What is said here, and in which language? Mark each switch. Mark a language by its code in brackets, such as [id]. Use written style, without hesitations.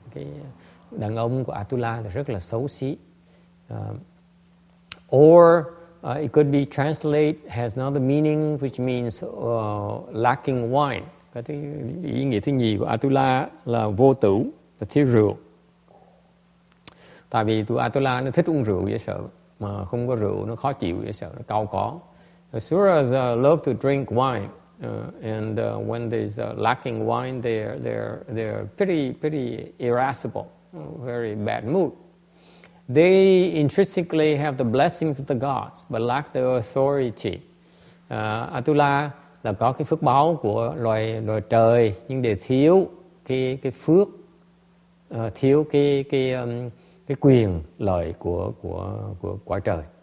[vi] Cái đàn ông của Atula là rất là xấu xí. [en] Or it could be translated has another meaning which means lacking wine. [vi] Cái ý nghĩa thứ nhì của Atula là vô tử, là thiếu rượu. Tại vì tụi Atula nó thích uống rượu dễ sợ, mà không có rượu nó khó chịu dễ sợ, nó cau có. [en] Asuras love to drink wine, and when there's lacking wine, they're pretty irascible, very bad mood. They intrinsically have the blessings of the gods, but lack the authority. [vi] Atula là có cái phước báo của loài trời, nhưng để thiếu cái phước, thiếu cái quyền lợi của quả trời.